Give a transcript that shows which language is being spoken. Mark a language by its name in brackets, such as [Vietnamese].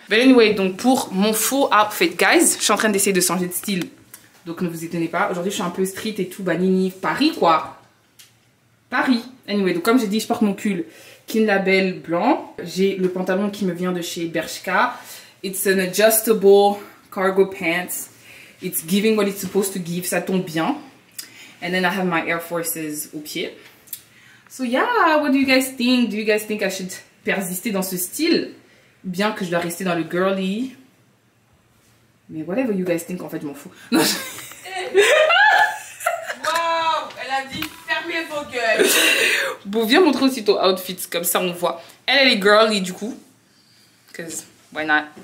[English] But anyway, [French] donc pour mon faux outfit guys, je suis en train d'essayer de changer de style. Donc ne vous étonnez pas. Aujourd'hui je suis un peu street et tout, Banini, Paris quoi. Paris. [English] Anyway, [French] donc comme j'ai dit, je porte mon pull King Label blanc. J'ai le pantalon qui me vient de chez Bershka. [English] It's an adjustable cargo pants. It's giving what it's supposed to give. [French] Ça tombe bien. [English] And then I have my Air Forces [French] au pied. [English] So yeah, what do you guys think? Do you guys think I should [French] persister dans ce style? Bien que je dois rester dans le girly. Mais [English] whatever you guys think, [French] en fait, je m'en fous. Non, Wow, elle a dit fermez vos gueules. Bon, viens montrer aussi ton outfit, comme ça on voit. Elle est girly du coup. [English] Cause why not?